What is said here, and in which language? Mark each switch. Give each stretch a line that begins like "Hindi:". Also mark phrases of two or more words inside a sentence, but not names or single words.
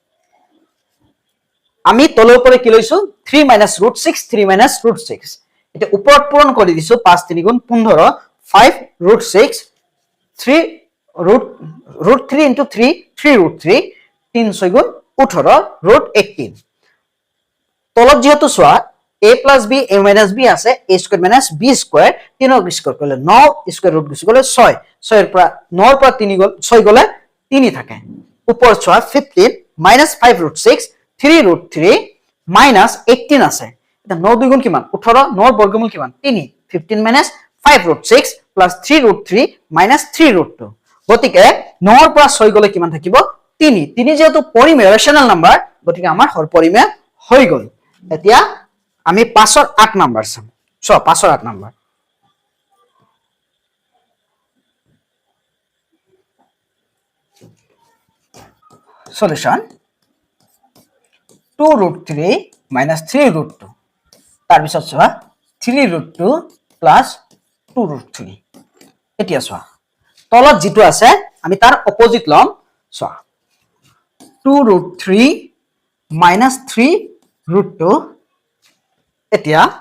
Assamese: আমি তলৰ পৰা কি লৈছো
English: 3 minus root 6 3 minus root 6
Assamese: এটা ওপৰত পূৰণ কৰি দিছো 5 3 গুণ 15
English: 5 root 6 3 root 3 into 3 3 root 3
Assamese: 3 6 গুণ 18 root 18 তলত যেহেতু চোৱা
English: a plus b a minus b
Assamese: আছে
English: a square minus b square
Assamese: 3 ৰ স্কয়াৰ কৰিলে 9
English: square root
Assamese: গুছি গলে 6 6 ৰ পৰা 9 ৰ পৰা 3 গল 6 গলে 3 থাকে ওপৰত চোৱা
English: 15 minus 5 root 6 3 root 3 minus 18
Assamese: আছে এটা 9 দুই গুণ কিমান 18 9 ৰ বৰ্গমূল কিমান 3
English: 15 minus 5 root 6 plus 3 root 3 minus 3 root 2
Assamese: গতিকে 9 ৰ পৰা 6 গলে কিমান থাকিব 3 3 যেহেতু পরিমেয়
English: rational number
Assamese: গতিকে আমাৰ হৰ পরিমেয় হৈ গল এতিয়া আমি 5 ৰ 8 নাম্বাৰ চাম সো 5 ৰ 8 নাম্বাৰ সলিউশন
English: 2 root 3 minus 3 root 2
Assamese: তাৰ পিছত চোৱা
English: 3 root 2 plus 2 root 3
Assamese: এতিয়া চোৱা তলত যেটো আছে আমি তাৰ অপোজিট লম চোৱা
English: 2 root 3 minus 3 root 2
Assamese: এতিয়া